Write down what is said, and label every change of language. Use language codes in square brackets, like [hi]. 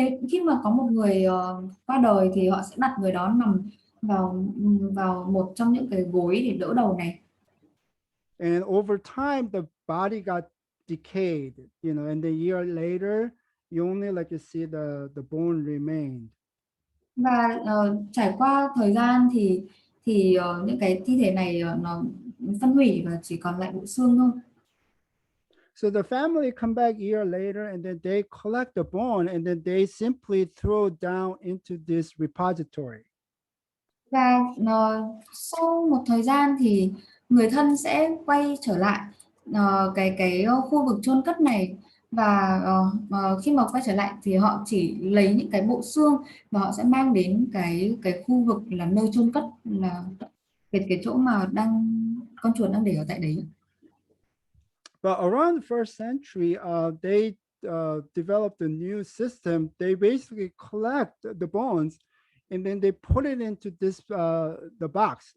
[vi] Khi mà có một người qua đời thì họ sẽ đặt người đó nằm vào một trong những cái gối để đỡ đầu này. [en] And over time, the body got decayed, and a year later, you only you see the bone remained. [vi] Và trải qua thời gian thì những cái thi thể này nó phân hủy và chỉ còn lại bộ xương thôi. [en] So the family come back a year later, and then they collect the bone, and then they simply throw down into this repository. [vi] Và sau một thời gian thì người thân sẽ quay trở lại cái khu vực chôn cất này, và khi mà quay trở lại thì họ chỉ lấy những cái bộ xương và họ sẽ mang đến cái khu vực là nơi chôn cất, là cái chỗ mà con chuột đang để ở tại đấy. [en] But around the first century, they developed a new system. They basically collect the bones, and then they put it into this the box.